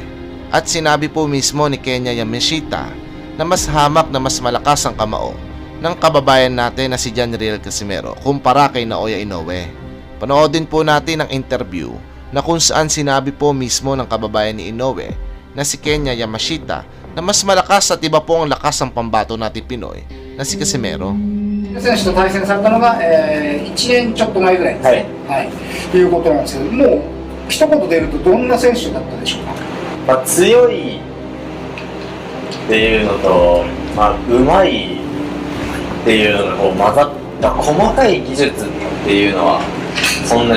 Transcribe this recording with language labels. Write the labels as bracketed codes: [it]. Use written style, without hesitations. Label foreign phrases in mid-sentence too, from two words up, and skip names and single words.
[tl] At sinabi po mismo ni Kenya Yamashita na mas hamak na mas malakas ang kamao ng kababayan natin na si Janriel Casimero kumpara kay Naoya Inoue. Panoodin po natin ang interview na kung saan sinabi po mismo ng kababayan ni Inoue na si Kenya Yamashita na mas malakas at iba po ang lakas ng pambato natin Pinoy na si Casimero. [ja] 選手と対戦されたのが、1年ちょっと前ぐらいですね、はいということなんですけどもう一言で言うとどんな選手だったでしょうか。まあ、強いっていうのと、まあ、うまいっていうのがこう混ざった細かい技術っていうのはそんなに